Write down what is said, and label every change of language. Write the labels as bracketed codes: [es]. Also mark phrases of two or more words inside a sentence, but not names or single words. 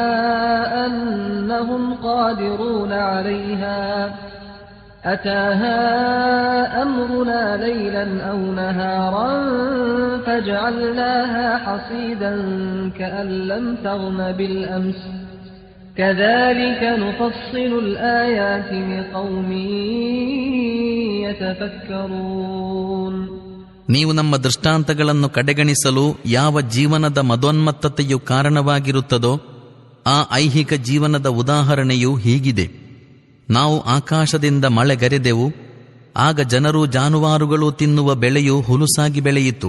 [ar] أنهم قادرون عليها أتاها أمرنا ليلا أو نهارا فجعلناها حصيدا كأن لم تغن بالأمس كذلك نفصل الآيات لقوم يتفكرون. [kn] ನೀವು ನಮ್ಮ ದೃಷ್ಟಾಂತಗಳನ್ನು ಕಡೆಗಣಿಸಲು ಯಾವ ಜೀವನದ ಮದೋನ್ಮತ್ತತೆಯು ಕಾರಣವಾಗಿರುತ್ತದೋ ಆ ಐಹಿಕ ಜೀವನದ ಉದಾಹರಣೆಯು ಹೀಗಿದೆ. ನಾವು ಆಕಾಶದಿಂದ ಮಳೆಗರೆದೆವು. ಆಗ ಜನರು ಜಾನುವಾರುಗಳು ತಿನ್ನುವ ಬೆಳೆಯು ಹುಲುಸಾಗಿ ಬೆಳೆಯಿತು.